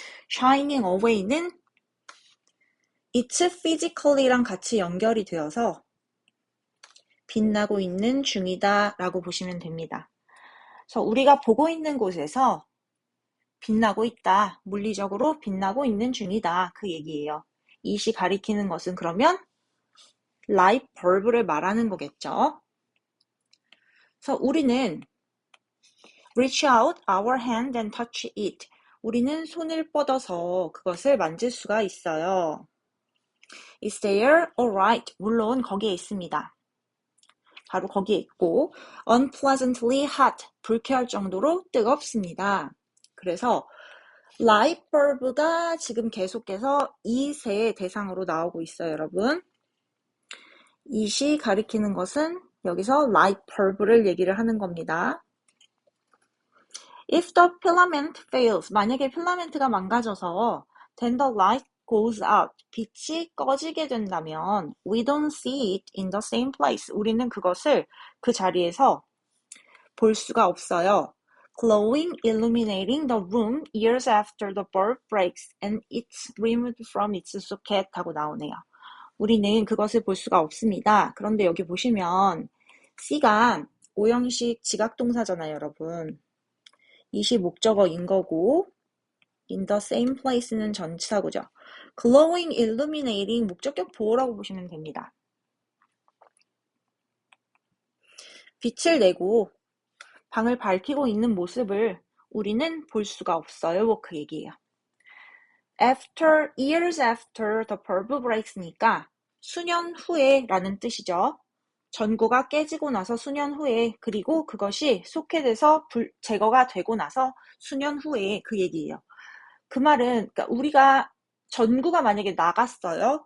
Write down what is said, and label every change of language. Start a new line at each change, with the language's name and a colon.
English: shining away
Korean: 는
English: it's physically
Korean: 랑 같이 연결이 되어서 빛나고 있는 중이다 라고 보시면 됩니다. 그래서 우리가 보고 있는 곳에서 빛나고 있다, 물리적으로 빛나고 있는 중이다, 그 얘기예요. 이시 가리키는 것은 그러면 light bulb를 말하는 거겠죠. 그래서 우리는
English: reach out our hand and touch it.
Korean: 우리는 손을 뻗어서 그것을 만질 수가 있어요.
English: Is there? Alright.
Korean: 물론 거기에 있습니다. 바로 거기에 있고
English: unpleasantly hot.
Korean: 불쾌할 정도로 뜨겁습니다. 그래서 light bulb가 지금 계속해서 it의 대상으로 나오고 있어요, 여러분. it이 가리키는 것은 여기서 light bulb를 얘기를 하는 겁니다.
English: If the filament fails,
Korean: 만약에 필라멘트가 망가져서
English: then the light goes out,
Korean: 빛이 꺼지게 된다면
English: we don't see it in the same place.
Korean: 우리는 그것을 그 자리에서 볼 수가 없어요.
English: Glowing, illuminating the room years after the bulb breaks and it's removed from its socket
Korean: 하고 나오네요. 우리는 그것을 볼 수가 없습니다. 그런데 여기 보시면 C가 오형식 지각동사잖아요, 여러분. 이시 목적어인 거고
English: in the same place
Korean: 는 전치사구죠. glowing, illuminating 목적격 보호라고 보시면 됩니다. 빛을 내고 방을 밝히고 있는 모습을 우리는 볼 수가 없어요. 그 얘기예요.
English: After, years after the bulb breaks니까
Korean: 수년 후에 라는 뜻이죠. 전구가 깨지고 나서 수년 후에, 그리고 그것이 소켓에서 제거가 되고 나서 수년 후에, 그 얘기예요. 그 말은 그러니까 우리가 전구가 만약에 나갔어요.